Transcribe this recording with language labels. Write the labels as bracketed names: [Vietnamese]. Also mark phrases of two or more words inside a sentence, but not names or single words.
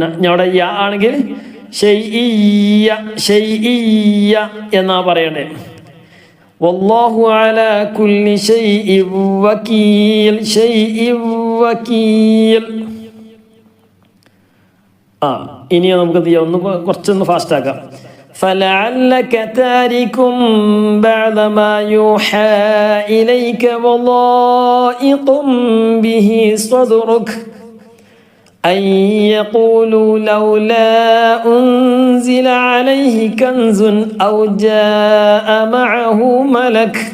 [Malayalam] അവിടെ യാ ആണെങ്കിൽ ഷൈഇയ്യ എന്നാ പറയണേ. [Arabic] والله على كل شيء وكيل. شيء وكيل. [Malayalam] ഇനി നമുക്ക് ഒന്ന് കുറച്ചൊന്ന് ഫാസ്റ്റ് ആക്കാം. [Arabic] فلعلك تارك بعض ما يوحى إليك وضائق به صدرك أن يقولوا لولا أنزل عليه كنز أو جاء معه ملك